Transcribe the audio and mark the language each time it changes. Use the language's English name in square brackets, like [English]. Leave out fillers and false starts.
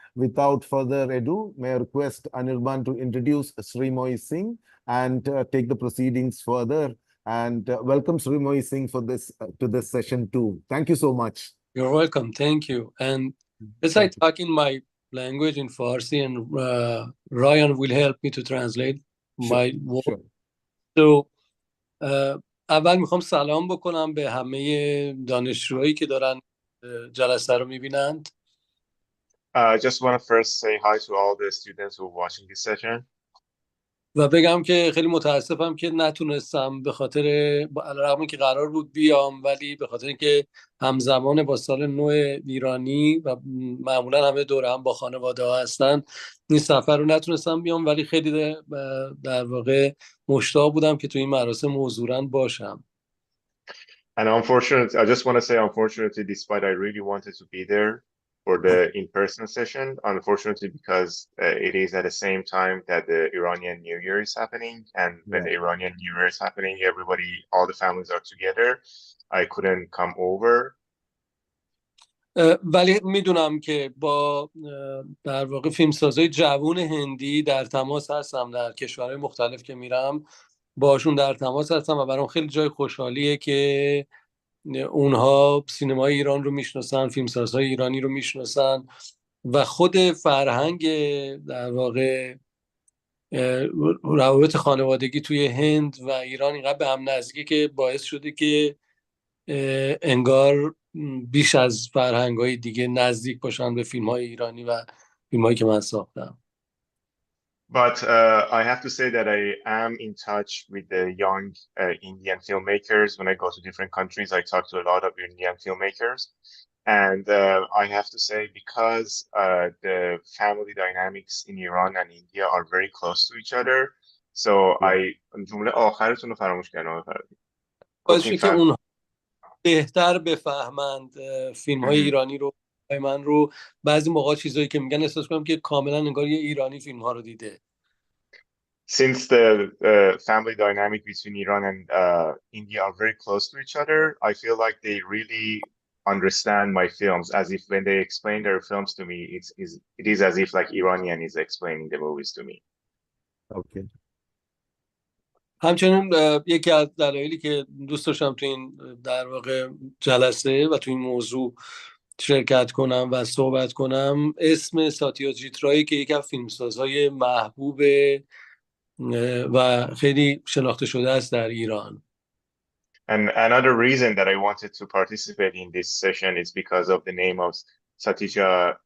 [English] Without further ado, may I request Anirban to introduce Srimoy Singh and take the proceedings further, and welcome Srimoy Singh for this to this session too. Thank you so much. You're welcome. Thank you. And as I talk in my language in Farsi, and Ryan will help me to translate my words. Sure. [Persian] So, اول میخوام سلام بکنم به همه دانشجوهایی که دارن جلسه رو میبینند. [English] I just want to first say hi to all the students who are watching this session. [Persian] و بگم که خیلی متاسفم که نتونستم، به خاطر علیرغم که قرار بود بیام، ولی به خاطر اینکه همزمان با سال نو ایرانی و معمولا همه دوره هم با خانواده ها هستن، این سفر رو نتونستم بیام، ولی خیلی در واقع مشتاق بودم که تو این مراسم حضوراً باشم. [English] And unfortunately, I just want to say, unfortunately, despite I really wanted to be there for the in-person session, unfortunately, because it is at the same time that the Iranian New Year is happening, and when the Iranian New Year is happening, all the families are together. I couldn't come over. [Persian] ولی میدونم که با در واقع فیلمسازای جوان هندی در تماس هستم، در کشورهای مختلف که میرم باشون در تماس هستم و برام خیلی جای خوشحالیه که اونها سینمای ایران رو میشناسن، فیلمسازهای ایرانی رو میشناسن و خود فرهنگ در واقع روابط خانوادگی توی هند و ایران اینقدر به هم نزدیکه که باعث شده که انگار بیش از فرهنگ‌های دیگه نزدیک باشن به فیلم‌های ایرانی و فیلم‌هایی که من ساختم. [English] But I have to say that I am in touch with the young Indian filmmakers. When I go to different countries, I talk to a lot of Indian filmmakers. And I have to say, because the family dynamics in Iran and India are very close to each other, so [Persian] جمله آخرتون رو فراموش کردم. باشه که اونها بهتر بفهمند فیلم‌های ایرانی رو، من رو بعضی موقع چیزایی که میگن احساس کنم که کاملا انگار یه ایرانی فیلم‌ها رو دیده. [English] Since the family dynamic between Iran and India are very close to each other, I feel like they really understand my films, as if when they explain their films to me, it is as if like Iranian is explaining the movies to me. Okay. [Persian] همچنین یکی از دلایلی که دوست داشتم تو این در واقع جلسه و تو این موضوع شرکت کنم و صحبت کنم اسم ساتیاجیت رای که یکی از فیلمسازهای محبوب و خیلی شناخته شده است در ایران. [English] And another reason that I wanted to participate in this session is because of the name of Satija,